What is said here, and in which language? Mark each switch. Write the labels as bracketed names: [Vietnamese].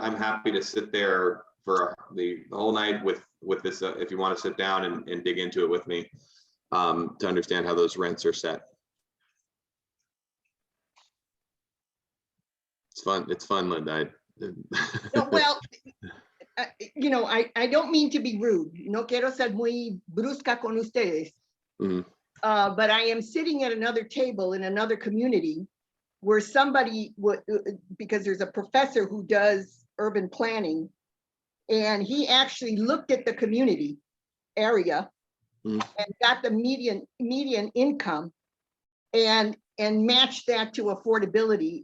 [English] I'm happy to sit there for the whole night with this, if you want to sit down and dig into it with me, to understand how those rents are set. It's fun, Linda. No, well, I don't mean to be rude. [Spanish] No quiero ser muy brusca con ustedes. [English] But I am sitting at another table in another community where somebody would, because there's a professor who does urban planning, and he actually looked at the community area and got the median income and matched that to affordability.